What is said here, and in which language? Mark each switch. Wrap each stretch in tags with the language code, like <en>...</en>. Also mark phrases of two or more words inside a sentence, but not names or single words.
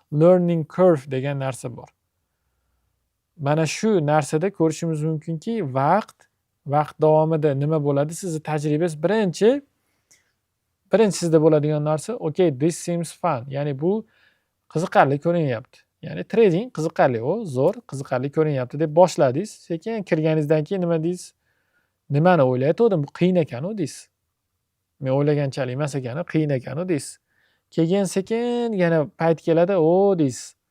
<en>learning curve</en> <uz>degan narsa bor. Mana shu narsada ko'rishimiz mumkinki, vaqt davomida nima bo'ladi? Sizni tajribangiz birinchi sizda bo'ladigan narsa,</uz> <en>okay, this seems fun.</en> <uz>Ya'ni bu qiziqarli ko'rinyapti. Ya'ni trading qiziqarli, zo'r, qiziqarli ko'rinyapti deb boshladingiz. Sekin kirganingizdan keyin nima deysiz? Nimani o'ylayotgandim? Bu qiyin ekan-ku deysiz. Men o'ylaganchalik emas ekan, qiyin ekan-ku deysiz. Keyin sekin yana payt keladi, deysiz.</uz>